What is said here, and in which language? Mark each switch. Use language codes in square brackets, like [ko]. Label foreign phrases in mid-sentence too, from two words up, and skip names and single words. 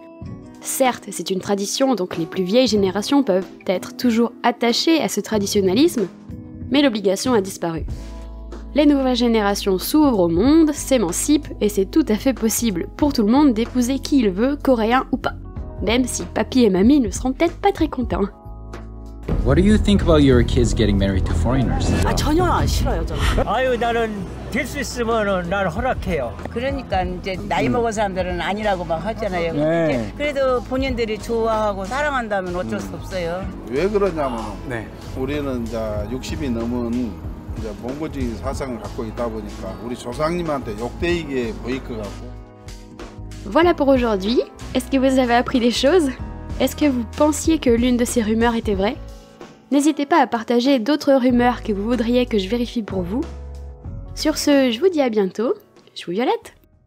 [fr] Certes, c'est une tradition, donc les plus vieilles générations peuvent être toujours attachées à ce traditionnalisme, mais l'obligation a disparu. Les nouvelles générations s'ouvrent au monde, s'émancipent, et c'est tout à fait possible pour tout le monde d'épouser qui il veut, coréen ou pas. Même si papy et mamie ne seront peut-être pas très contents. [en] What do you think about your kids getting married to foreigners? [ko] 아 전혀 싫어요 저는. 아유 나는 될 수 있으면은 난 허락해요. 그러니까 이제 나이 먹은 사람들은 아니라고 막 하잖아요. 네. 그래도 본인들이 좋아하고 사랑한다면 어쩔 수 없어요. 왜 그러냐면 네. 우리는 이제 60이 넘은 이제 몽골주의 사상을 갖고 있다 보니까 우리 조상님한테 욕되이게 보일 것 같고. [fr] Voilà pour aujourd'hui. Est-ce que vous avez appris des choses? Est-ce que vous pensiez que l'une de ces rumeurs était vraie? N'hésitez pas à partager d'autres rumeurs que vous voudriez que je vérifie pour vous. Sur ce, je vous dis à bientôt. Je vous violette.